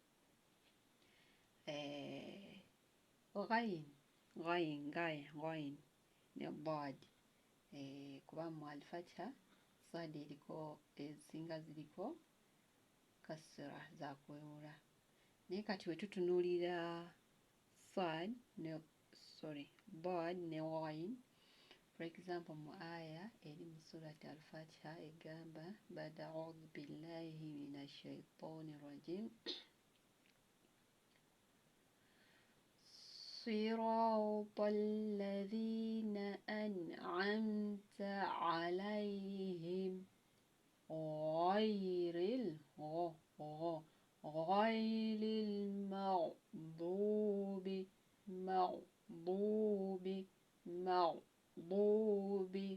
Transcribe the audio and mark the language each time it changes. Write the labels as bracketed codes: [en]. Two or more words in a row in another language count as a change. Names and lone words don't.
[lg] Ghain ne dad, kuba mu al-fatiha sad eriko ezisinga ziriko kasra zakwewula, naye kati we tutunuulira dad ne ghain, [en] for example [lg] mu aya eri mu surat al-fatiha egamba [ar] بعد أعوذ بالله من الشيطان الرجيم صراط الذين أنعمت عليهم غير المغضوب